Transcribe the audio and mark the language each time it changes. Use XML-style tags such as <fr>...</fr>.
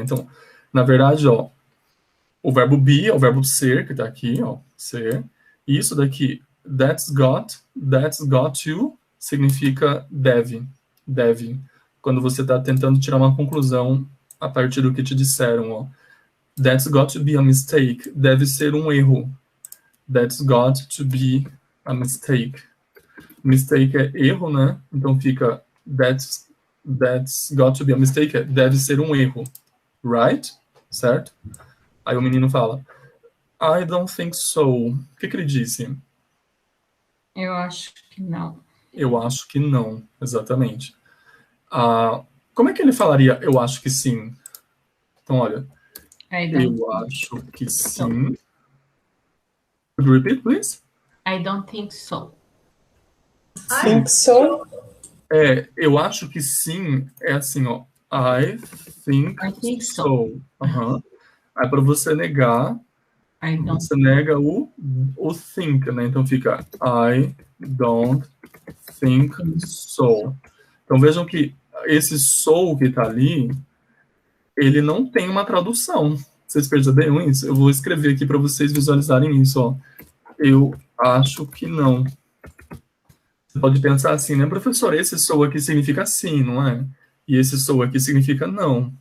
<pt>Então, na verdade, ó, o verbo be é o verbo ser, que tá aqui, ó, ser. E isso daqui,</pt> <en>that's got to,</en> <pt>significa deve. Deve. Quando você está tentando tirar uma conclusão a partir do que te disseram, ó.</pt> <en>That's got to be a mistake.</en> <pt>Deve ser um erro.</pt> <en>That's got to be a mistake.</en> <pt>Mistake é erro, né? Então fica</pt> <en>that's got to be a mistake.</en> <pt>Deve ser um erro. Right? Certo? Aí o menino fala,</pt> <en>I don't think so.</en> <pt>O que ele disse? Eu acho que não. Eu acho que não, exatamente. Como é que ele falaria eu acho que sim? Então, olha, eu acho que sim.</pt> <en>Could you repeat, please? I don't think so. Think so?</en> <pt>Eu acho que sim é assim, ó.</pt> <en>I think so.</en> <pt>Aí para você negar, você nega o think, né? Então fica</pt> <en>I don't think so.</en> <pt>Então vejam que esse so que tá ali, ele não tem uma tradução. Vocês perceberam isso? Eu vou escrever aqui para vocês visualizarem isso, ó. Eu acho que não. Você pode pensar assim, né, professor? Esse so aqui significa sim, não é? E esse so aqui significa não.</pt>